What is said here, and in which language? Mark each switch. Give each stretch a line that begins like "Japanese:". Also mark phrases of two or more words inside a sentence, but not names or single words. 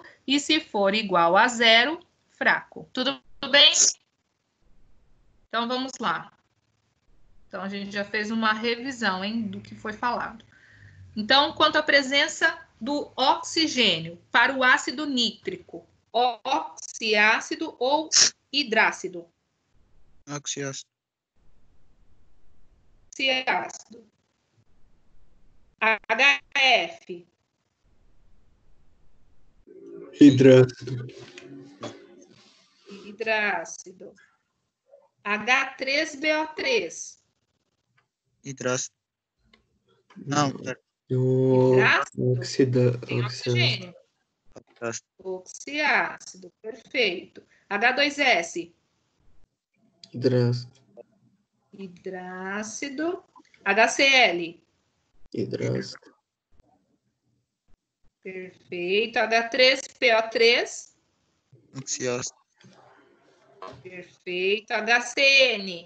Portuguese: E se for igual a 0, fraco. Tudo bem? Então, vamos lá. Então, a gente já fez uma revisão, hein, do que foi falado. Então, quanto à presença do oxigênio para o ácido nítrico, oxiácido ou hidrácido? Oxiácido. Oxiácido. HF. Hidrácido. Hidrácido. H3BO3. Hidrácido. Não, pera. Oxigênio. Oxiácido, perfeito. H2S. Hidrácido. Hidrácido. HCl. Hidrácido. Perfeito. H3PO3. Oxiácido. Perfeito. HCN.